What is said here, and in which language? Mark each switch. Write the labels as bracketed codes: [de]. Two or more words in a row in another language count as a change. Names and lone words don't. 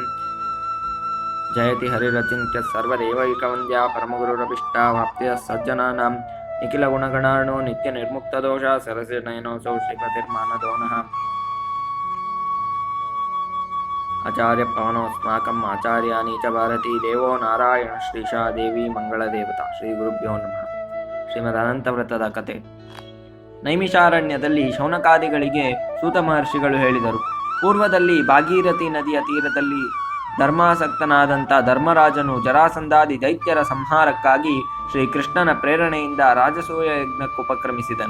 [sa] जयति हरिरचिन्त्य सर्वदेवैकवन्द्या परमगुरुरभिष्टावाप्त्या सज्जनानां निखिलगुणगणार्णो नित्यनिर्मुक्तदोषा सरसिजनयनोऽसौ श्रीपतिर्मानदो नः। आचार्यपवनोऽस्माकम् आचार्याणि च भारती देवो नारायण ಶ್ರೀಶಾ ದೇವಿ ಮಂಗಳದೇವತಾ. ಶ್ರೀ ಗುರುಭ್ಯೋ ನಮಃ. [kn] ಶ್ರೀಮದನಂತವ್ರತದ ಕತೆ. ನೈಮಿಷಾರಣ್ಯದಲ್ಲಿ ಶೌನಕಾದಿಗಳಿಗೆ ಸೂತ ಮಹರ್ಷಿಗಳು ಹೇಳಿದರು. ಪೂರ್ವದಲ್ಲಿ ಭಾಗೀರಥಿ ನದಿಯ ತೀರದಲ್ಲಿ ಧರ್ಮಾಸಕ್ತನಾದಂಥ ಧರ್ಮರಾಜನು ಜರಾಸಂಧಾದಿ ದೈತ್ಯರ ಸಂಹಾರಕ್ಕಾಗಿ ಶ್ರೀಕೃಷ್ಣನ ಪ್ರೇರಣೆಯಿಂದ ರಾಜಸೂಯ ಯಜ್ಞಕ್ಕುಪಕ್ರಮಿಸಿದನು.